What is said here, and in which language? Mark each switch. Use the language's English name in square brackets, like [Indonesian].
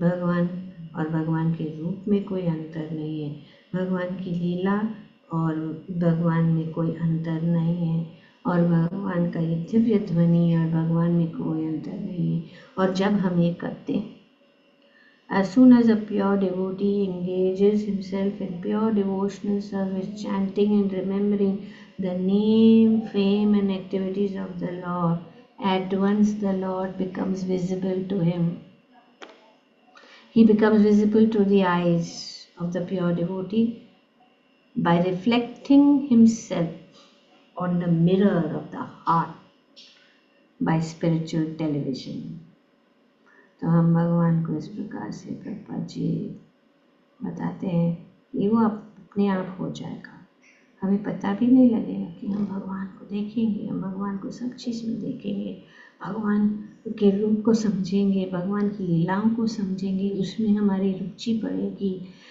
[Hindi] भगवान और भगवान के रूप में कोई अंतर नहीं है। भगवान की लीला और भगवान में कोई अंतर नहीं है। और भगवान का ये दिव्य ध्वनि और भगवान में कोई अंतर नहीं है। और जब हम ये करते हैं, [English] as soon as a pure devotee engages himself in pure devotional service, chanting and remembering the name, fame, and activities of the Lord, at once the Lord becomes visible to him. He becomes visible to the eyes of the pure devotee by reflecting himself on the mirror of the heart by spiritual television. [Hindi] तो हम भगवान को इस प्रकार से प्रभुपाद जी बताते हैं कि वो अपने आप हो जाएगा। हमें पता भी नहीं लगेगा कि हम भगवान को देखेंगे, हम भगवान को सब चीज़ में देखेंगे, भगवान के रूप को समझेंगे, भगवान की लीलाओं को समझेंगे, उसमें हमारी रुचि बढ़ेगी।